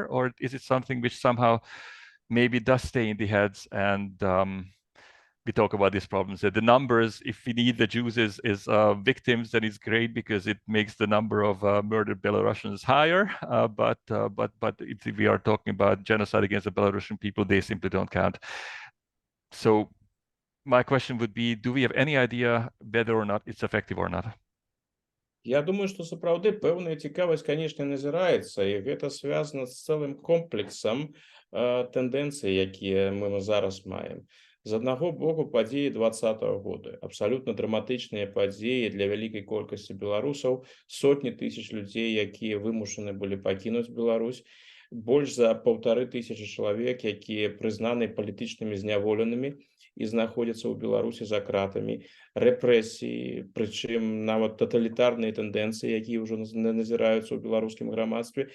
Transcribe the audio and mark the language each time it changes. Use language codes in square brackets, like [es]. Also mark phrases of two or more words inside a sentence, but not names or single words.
[en] Or is it something which somehow maybe does stay in the heads, and we talk about these problems, that the numbers, if we need the Jews as victims, then it's great because it makes the number of murdered Belarusians higher. But if we are talking about genocide against the Belarusian people, they simply don't count. So my question would be, do we have any idea whether or not it's effective or not? [be] Я думаю, што сапраўды пэўная цікавасць, канешне, назіраецца, і гэта звязана з цэлым комплексам тэндэнцый, якія мы зараз маем. З аднаго боку, падзеі 20-го года, абсалютна драматычныя падзеі для вялікай колькасці беларусаў, сотні тысяч людзей, якія вымушаны былі пакінуць Беларусь, больш за 1500 чалавек, якія прызнаны палітычнымі зняволенымі і знаходзяцца ў Беларусі за кратамі, рэпрэсіі, прычым нават таталітарныя тэндэнцыі, якія ўжо назіраюцца ў беларускім грамадстве.